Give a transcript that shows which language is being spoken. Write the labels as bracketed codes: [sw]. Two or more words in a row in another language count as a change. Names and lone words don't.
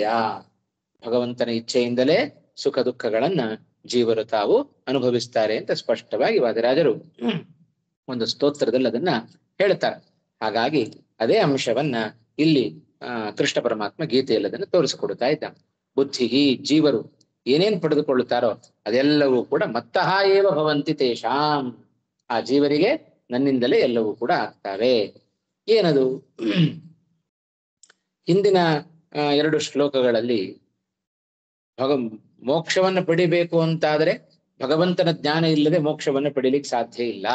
[kn] ಭಗವಂತನ ಇಚ್ಛೆಯಿಂದಲೇ ಸುಖ ದುಃಖಗಳನ್ನ ಜೀವರು ತಾವು ಅನುಭವಿಸ್ತಾರೆ ಅಂತ ಸ್ಪಷ್ಟವಾಗಿ ವಾದಿರಾಜರು ಒಂದು ಸ್ತೋತ್ರದಲ್ಲಿ ಅದನ್ನ ಹೇಳ್ತಾರೆ. ಹಾಗಾಗಿ ಅದೇ ಅಂಶವನ್ನ ಇಲ್ಲಿ ಕೃಷ್ಣ ಪರಮಾತ್ಮ ಗೀತೆಯಲ್ಲಿ ಅದನ್ನು ತೋರಿಸಿಕೊಡ್ತಾ ಇದ್ದ. ಬುದ್ಧಿ ಜೀವರು ಏನೇನ್ ಪಡೆದುಕೊಳ್ಳುತ್ತಾರೋ ಅದೆಲ್ಲವೂ ಕೂಡ [sa] ಮತ್ತಃ ಏವ ಭವಂತಿ ತೇಷಾಂ. [kn] ಆ ಜೀವರಿಗೆ ನನ್ನಿಂದಲೇ ಎಲ್ಲವೂ ಕೂಡ ಆಗ್ತವೆ. ಏನದು? ಹಿಂದಿನ 2 ಶ್ಲೋಕಗಳಲ್ಲಿ ಮೋಕ್ಷವನ್ನು ಪಡಿಬೇಕು ಅಂತಾದ್ರೆ ಭಗವಂತನ ಜ್ಞಾನ ಇಲ್ಲದೆ ಮೋಕ್ಷವನ್ನು ಪಡಿಲಿಕ್ಕೆ ಸಾಧ್ಯ ಇಲ್ಲ.